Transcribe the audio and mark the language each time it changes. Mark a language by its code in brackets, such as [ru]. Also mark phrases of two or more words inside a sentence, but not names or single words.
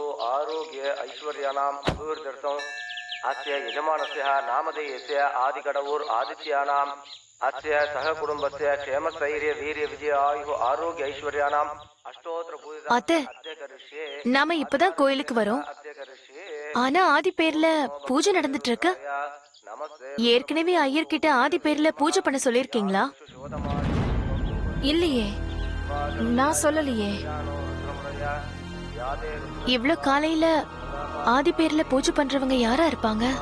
[sa] आरोग्य ऐश्वर्याणाम् अभिवृद्ध्यर्थम् अस्य यजमानस्य नामधेयस्य आदिकडवूर् आदित्यानाम् अस्य सह कुटुंबस्य क्षेमस्थैर्य वीर्य विजय आयुः आरोग्य ऐश्वर्याणाम् अष्टोत्तर [ta] அத்தை, நாம இப்பதான் கோயிலுக்கு வரோம். ஆனா ஆதி பேர்ல பூஜை நடந்துட்டு இருக்கு. ஏற்கனவே ஐயர்கிட்ட ஆதி பேர்ல பூஜை பண்ண சொல்லிருக்கீங்களா? இல்லையே, நான் சொல்லலையே. இவ்ளோ காலையில ஆதி பேர்ல பூஜை பண்றவங்க யாரா இருப்பாங்க?